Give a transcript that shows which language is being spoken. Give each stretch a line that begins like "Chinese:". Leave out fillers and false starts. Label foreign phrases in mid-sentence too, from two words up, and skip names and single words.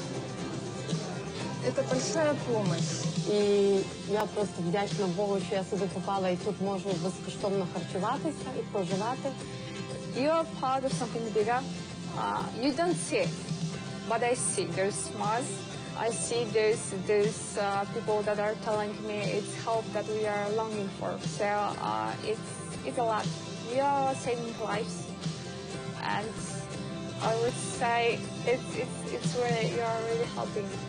Russian: Это большая помощь.
Ukrainian: І я просто вдячна Богу, що я сюди попала і тут можу безкоштовно харчуватися і проживати.
English: You're part of something bigger. You don't see, but I see. There's Mars. I see there's people that are telling me it's hope that we are longing for. So it's a lot. We are saving lives, and I would say it's really you are really helping.